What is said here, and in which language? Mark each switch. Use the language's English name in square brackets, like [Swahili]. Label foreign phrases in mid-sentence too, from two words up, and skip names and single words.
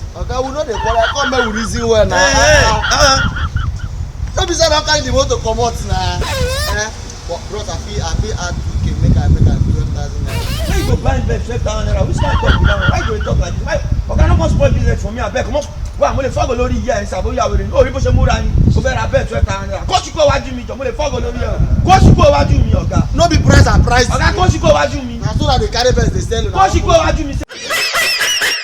[Nigerian Pidgin] Oga, we no dey quarrel. Come make we reason well na. No be say I don carry the motor comot na. But bros, I fit add 2k make I 12,000 naira. Why you go buy Benz 12,000 naira? Which kind talk be that one? Why you go dey talk like this? Why? Oga no come spoil business for me abeg. Comot. [Yoruba] Wa mo le fọgọ lórí iye ẹ ṣàbò yà wèrè. O rí bó ṣe múra ni. O fẹ́ ra Benz 12,000 naira. Kó ṣùkú iwájú mi jọ. Mo le fọgọ lórí ẹ. Kó ṣùkú iwájú mi ọ̀gá. [Nigerian Pidgin] No be price and price. [Yoruba] Ọ̀gá kó ṣùkú iwájú mi. [Nigerian Pidgin] Na so na dey carry Benz dey sell una. [Yoruba] Kó ṣùkú iwájú mi.